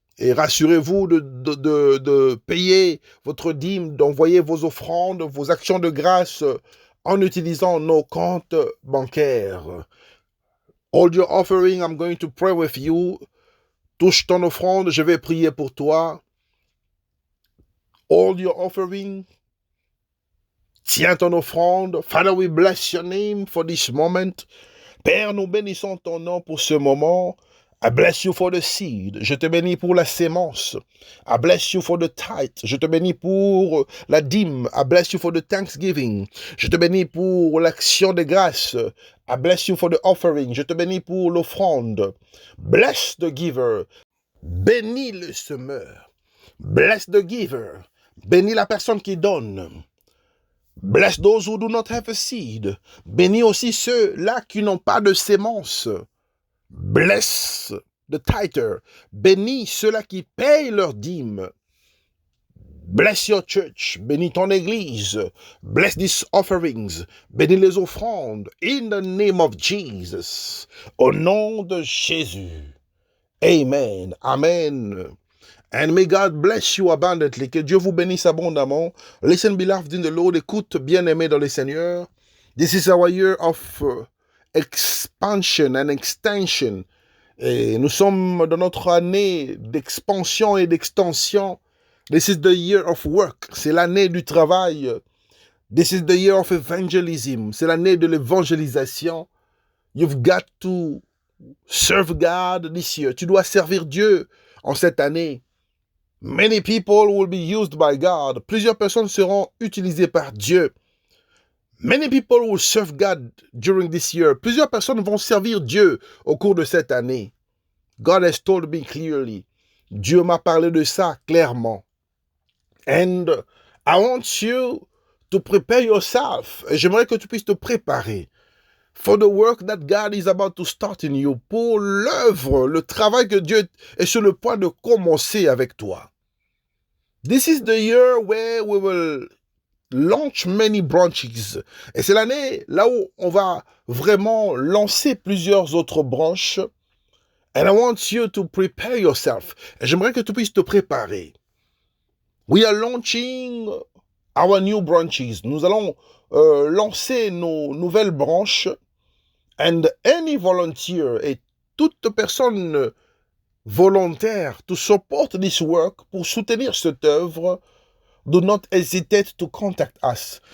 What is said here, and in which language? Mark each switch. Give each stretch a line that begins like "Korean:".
French: Et rassurez-vous de payer votre dîme, d'envoyer vos offrandes, vos actions de grâce en utilisant nos comptes bancaires.
English: Hold your offering, I'm going to pray with you.
French: Touche ton offrande, je vais prier pour toi.
English: Hold your offering.
French: Tiens ton offrande.
English: Father, we bless your name for this moment.
French: Père, nous bénissons ton nom pour ce moment.
English: I bless you for the seed.
French: Je te bénis pour la sémence.
English: I bless you for the tithe.
French: Je te bénis pour la dîme.
English: I bless you for the thanksgiving.
French: Je te bénis pour l'action de grâce.
English: I bless you for the offering.
French: Je te bénis pour l'offrande.
English: Bless the giver.
French: Bénis le semeur.
English: Bless the giver.
French: Bénis la personne qui donne.
English: Bless those who do not have a seed.
French: Bénis aussi ceux-là qui n'ont pas de sémence.
English: Bless the tither.
French: Bénis ceux-là qui payent leur dîme.
English: Bless your church.
French: Bénis ton église.
English: Bless these offerings.
French: Bénis les offrandes.
English: In the name of Jesus.
French: Au nom de Jésus. Amen. Amen.
English: And may God bless you abundantly.
French: Que Dieu vous bénisse abondamment.
English: Listen, beloved in the Lord.
French: Écoute, bien-aimé dans le Seigneur.
English: This is our year of expansion and extension.
French: Et nous sommes dans notre année d'expansion et d'extension.
English: This is the year of work.
French: C'est l'année du travail.
English: This is the year of evangelism.
French: C'est l'année de l'évangélisation.
English: You've got to serve God this year.
French: Tu dois servir Dieu en cette année.
English: Many people will be used by God.
French: Plusieurs personnes seront utilisées par Dieu.
English: Many people will serve God during this year.
French: Plusieurs personnes vont servir Dieu au cours de cette année.
English: God has told me clearly.
French: Dieu m'a parlé de ça clairement.
English: And I want you to prepare yourself.
French: Et j'aimerais que tu puisses te préparer
English: for the work that God is about to start in you.
French: Pour l'œuvre, le travail que Dieu est sur le point de commencer avec toi.
English: This is the year where we will launch many branches.
French: Et c'est l'année là où on va vraiment lancer plusieurs autres branches.
English: And I want you to prepare yourself.
French: Et j'aimerais que tu puisses te préparer.
English: We are launching our new branches.
French: Nous allons lancer nos nouvelles branches.
English: And any volunteer
French: et toute personne volontaire
English: to support this work,
French: pour soutenir cette œuvre,
English: do not hesitate to contact us.